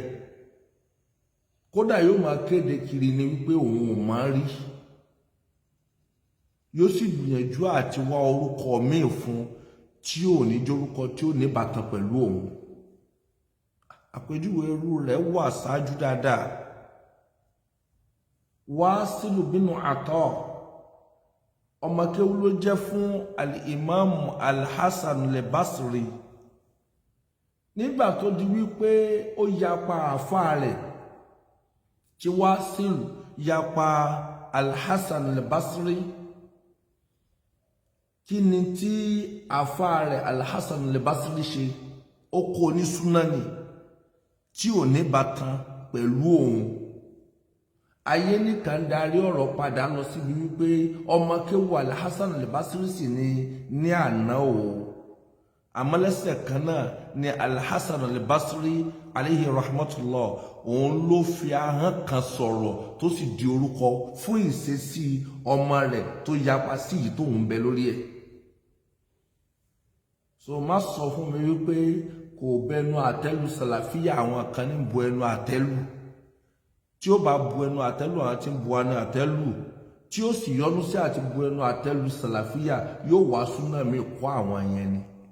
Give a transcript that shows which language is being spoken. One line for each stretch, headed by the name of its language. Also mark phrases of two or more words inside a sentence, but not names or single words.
Yoruba: Kódà yóò máa kéde kiri ni wípé òun ò máa rí, yóò sì gbìyànjú àti wá orúkọ míì fún tí ò ní jórúkọ tí ó ní bàtàn pẹ̀lú òun. Àpèjúwe irú rẹ̀ wà ṣáájú dáadáa. Wasilu binu Atọ, ọmọ kéwú ló jẹ́ fún al-Imam al-Hasan al-Basri. Nígbà tó di wípé ó yapa àfáà rẹ̀, tí Wasilu yapa al-Hasan al-Basri, kí ni tí àfáà rẹ̀ al-Hasan al-Basri ṣe? Ó kó ní súnáni tí ò ní bàtàn pẹ̀lú òun. Ayé nìkan darí ọ̀rọ̀ padà lọ síbi wípé ọmọ kéwú al-Hasan al-Basri sì ní àná o. Àmọ́lẹ́sẹ̀ kan náà ni al-Hasan al-Basri
Arabic: عليه رحمة الله,
Yoruba: òun ló fi ahọ́n kan sọ̀rọ̀ tó sì di orúkọ fún ìṣesí ọmọ rẹ̀ tó yapa sí yìí tó ń bẹ lórí ẹ̀. so má sọ fún mi wípé kò bẹnu àtẹ́lù sàlàfíà àwọn kan ní bu ẹnu àtẹ́lù tí ó bá bu ẹnu àtẹ́lù àwọn tí ń bu ẹnu àtẹ́lù tí ó sì yọnu sí àti bu ẹnu àtẹ́lù sàlàfíà yóò wá súnà mi kọ́ àwọn yẹn ni.